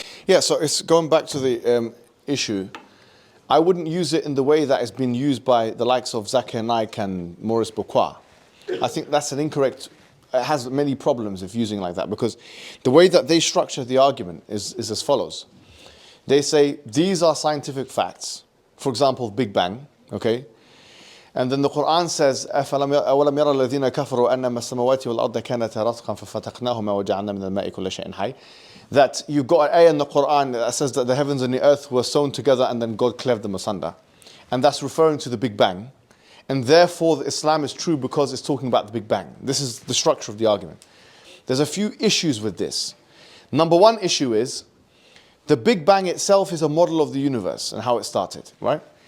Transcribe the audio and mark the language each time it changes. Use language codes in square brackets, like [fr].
[en] Yeah, so it's going back to the issue. I wouldn't use it in the way that it's been used by the likes of Zakir Naik and Maurice Bucquois. I think that's an incorrect, it has many problems if using like that, because the way that they structure the argument is as follows. They say, these are scientific facts. For example, Big Bang, okay? And then the Quran says, [ar] أَوَلَمْ يَرَى الَّذِينَ كَفَرُوا أَنَّمَا السَّمَوَاتِ وَالْأَرْضَ كَانَتَا رَتْقًا فَفَتَقْنَاهُمَا وَجَعَلْنَا مِنَ الْمَاءِ كُلَّ شَيْءٍ حَيٍّ. [en] That you've got an ayah in the Quran that says that the heavens and the earth were sewn together and then God cleft them asunder. And that's referring to the Big Bang. And therefore Islam is true because it's talking about the Big Bang. This is the structure of the argument. There's a few issues with this. Number one issue is, the Big Bang itself is a model of the universe and how it started, right?